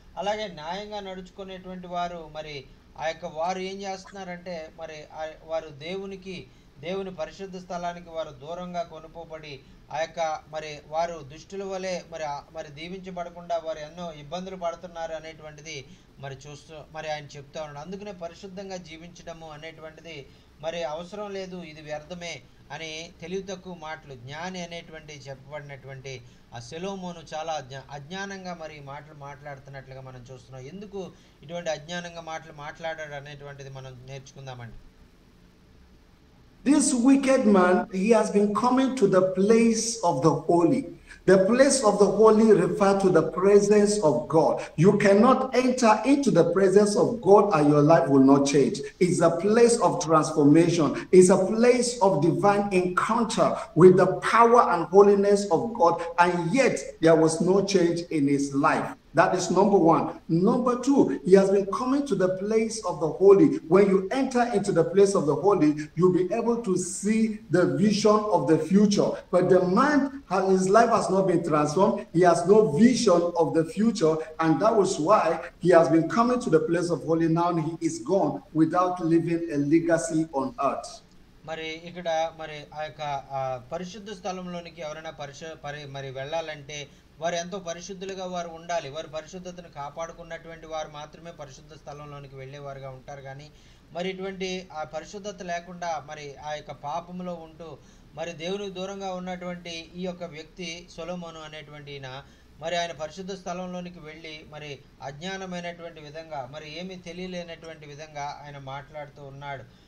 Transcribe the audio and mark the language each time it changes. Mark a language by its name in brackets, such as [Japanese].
[Telugu] అలాగే న్యాయంగా నడుచుకునేటువంటి వారు మరి ఆ యొక్క వారు ఏం చేస్తున్నారంటే మరి వారు దేవుని పరిశుద్ధ స్థలానికి వారు దూరంగా కొనుపోబడి ఆ యొక్క మరి వారు దుష్టుల వలె మరి దీవించబడకుండా వారు ఎన్నో ఇబ్బందులు పడుతున్నారు అనేటువంటిది మరి ఆయన చెప్తా ఉన్నాడు. అందుకనే పరిశుద్ధంగా జీవించడము అనేటువంటిది మరి అవసరం లేదు, ఇది వ్యర్థమే అని తెలివి తక్కువ మాటలు, జ్ఞాని అనేటువంటి చెప్పబడినటువంటి ఆ సొలొమోను చాలా అజ్ఞానంగా మరి మాటలు మాట్లాడుతున్నట్లుగా మనం చూస్తున్నాం. ఎందుకు ఇటువంటి అజ్ఞానంగా మాటలు మాట్లాడాడు అనేటువంటిది మనం నేర్చుకుందామండి. [English] This wicked man, he has been coming to the place of the holy. The place of the holy refers to the presence of God. You cannot enter into the presence of God and your life will not change. It's a place of transformation. It's a place of divine encounter with the power and holiness of God, and yet there was no change in his life. That is number one. Number two, he has been coming to the place of the holy. When you enter into the place of the holy, you'll be able to see the vision of the future. But the man, his life has not been transformed. He has no vision of the future, and that was why he has been coming to the place of holy. Now he is gone without leaving a legacy on earth. [Telugu] మరి ఇక్కడ మరి ఆ యొక్క పరిశుద్ధ స్థలంలోనికి ఎవరైనా మరి వెళ్ళాలంటే వారు ఎంతో పరిశుద్ధులుగా వారు ఉండాలి. వారు పరిశుద్ధతను కాపాడుకున్నటువంటి వారు మాత్రమే పరిశుద్ధ స్థలంలోనికి వెళ్ళేవారుగా ఉంటారు. కానీ మరి ఇటువంటి ఆ పరిశుద్ధత లేకుండా మరి ఆ యొక్క పాపంలో ఉంటూ మరి దేవునికి దూరంగా ఉన్నటువంటి ఈ యొక్క వ్యక్తి సొలొమోను అనేటువంటి ఈయన మరి ఆయన పరిశుద్ధ స్థలంలోనికి వెళ్ళి మరి అజ్ఞానమైనటువంటి విధంగా, మరి ఏమీ తెలియలేనటువంటి విధంగా ఆయన మాట్లాడుతూ ఉన్నాడు.